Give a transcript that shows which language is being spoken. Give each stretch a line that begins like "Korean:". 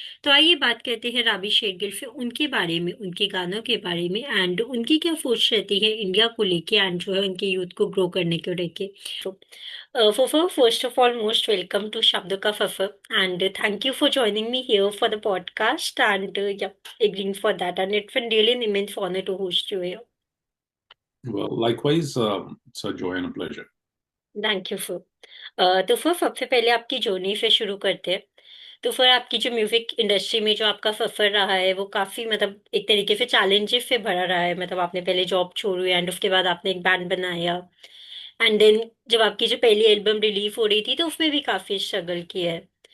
Hindi: तो आइए बात करते हैं राबी शेरगिल से, उनके बारे में, उनके गानों के बारे में, एंड उनकी क्या सोच रहती है इंडिया को लेके, एंड जो है उनके यूथ को ग्रो करने को लेके।
English: तो फफर, first of all most welcome to शब्द का फफर, and thank you for joining me here for the podcast, and agreeing for that, and it's been really an immense honor to host you here. Well, likewise, it's a joy and a pleasure. Thank you sir.
Hindi: तो फिर सबसे पहले आपकी journey से शुरू करते हैं। तो फिर आपकी जो म्यूजिक इंडस्ट्री में जो आपका सफर रहा है वो काफी मतलब एक तरीके से चैलेंजेस से भरा रहा है। मतलब आपने पहले जॉब छोड़ी एंड उसके बाद आपने एक बैंड बनाया, एंड देन जब आपकी जो पहली एल्बम रिलीज हो रही थी तो उसमें भी काफी स्ट्रगल किया है।